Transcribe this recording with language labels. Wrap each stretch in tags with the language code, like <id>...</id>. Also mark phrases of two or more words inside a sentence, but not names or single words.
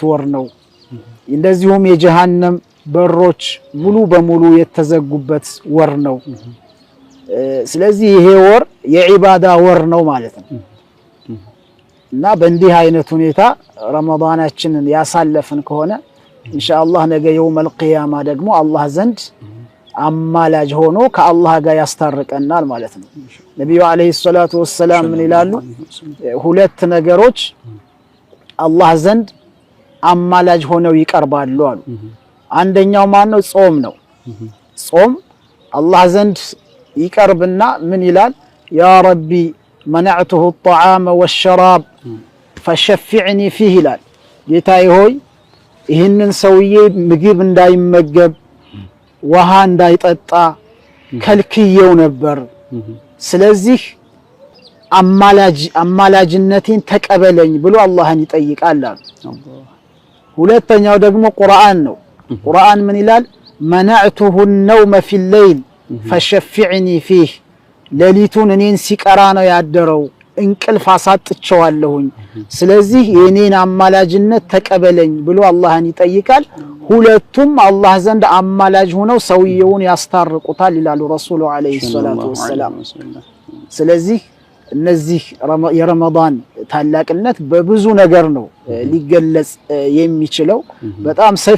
<am>ወር ነው። እንደዚሁም የጀሃነም በሮች ሙሉ በሙሉ የተዘጉበት ወር ነው። ስለዚህ ይሄ ወር የዒባዳ ወር ነው ማለት ነው። እና በእንዲህ አይነት ሁኔታ ረመዳናችንን ያሳለፍን ከሆነ ኢንሻአላህ ነገ የውመል ቂያማ ደግሞ አላህ ዘንድ አማላጅ ሆኖ ከአላህ ጋር ያስታርቀናል ማለት ነው። ነብዩ</am> <ar>عليه الصلاة والسلام</ar> <am>ምን ይላሉ? ሁለት ነገሮች አላህ ዘንድ አማላጅ ሆነው ይቀርባሉ አሉ። አንደኛው ማነው? ጾም ነው። ጾም አላህ ዘንድ ይቀርብና ምን ይላል?</am> <ar>يا ربي منعته الطعام والشراب فشفعني فيه</ar> <am>ይላል። ጌታዬ ሆይ ይህንን ሰውዬ ምግብ እንዳይመገብ ውሃ እንዳይጠጣ ከልክየው ነበር፣ ስለዚህ አማላጅነቴን ተቀበለኝ ብሎ አላህን ይጠይቃል አሉ። ሁለተኛው ደግሞ ቁርአን ነው። ቁርአን ምን ይላል?</am> <ar>منعته النوم في الليل فشفعني فيه</ar> <am>ሌሊቱን እኔን ሲቀራ ነው ያደረው እንቅልፍ አሳጥቼዋለሁኝ፣ ስለዚህ የኔን አማላጅነት ተቀበለኝ ብሎ አላህን ይጠይቃል። ሁለቱም አላህ ዘንድ አማላጅ ሆነው ሰውየውን ያስታርቁታል ይላሉ ረሱሉ</am> <ar>عليه الصلاة والسلام።</ar> <am>ስለዚህ እነዚህ የረመዳን ታላቅነት በብዙ ነገር ነው ሊገለጽ የሚችለው። በጣም ሰፊ</am>